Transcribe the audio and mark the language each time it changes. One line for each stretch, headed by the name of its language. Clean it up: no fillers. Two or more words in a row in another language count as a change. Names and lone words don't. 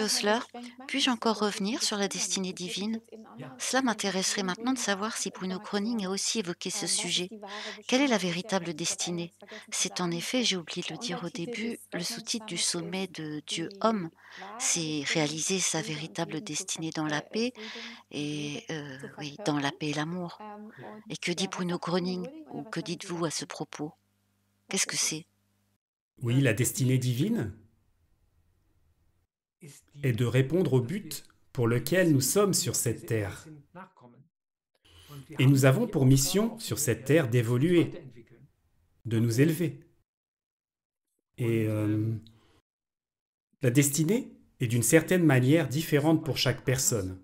German: noch mal Osler, rückgängig machen?
French: puis-je encore
German: Also,
French: revenir sur la destinée
German: es geht
French: divine?
German: jetzt in
French: Cela
German: anderen
French: m'intéresserait maintenant de savoir si Bruno Croning a
German: Informationen.
French: aussi évoqué ce
German: Was ist
French: sujet.
German: die wahre
French: Quelle est la
German: Bestimmung? Das ist ja
French: véritable
German: ich habe
French: destinée?
German: eingangs vergessen zu
French: C'est en
German: sagen,
French: effet, j'ai oublié de le
German: der
French: dire au
German: Untertitel
French: début,
German: ist
French: le
German: „Das
French: sous-titre du
German: Nutzbare
French: sommet
German: ist
French: de
German: die
French: Dieu-Homme,
German: wahre
French: c'est
German: Bestimmung,
French: réaliser sa
German: Liebe und
French: véritable
German: Frieden
French: destinée dans la paix
German: Frieden und Liebe
French: et
German: zu
French: oui, dans la
German: verkörpern.
French: paix et l'amour. Et
German: Und
French: que dit
German: ja, was
French: Bruno
German: sagt Bruno
French: Croning
German: Gröning
French: ou
German: oder was
French: que
German: sagen Sie
French: dites-vous à ce
German: dazu?
French: propos?
German: Was
French: Qu'est-ce que
German: ist es?
French: c'est? Oui, la destinée divine est de répondre au but pour lequel nous sommes sur cette terre. Et nous avons pour mission sur cette terre d'évoluer, de nous élever. Et la destinée est d'une certaine manière différente pour chaque personne.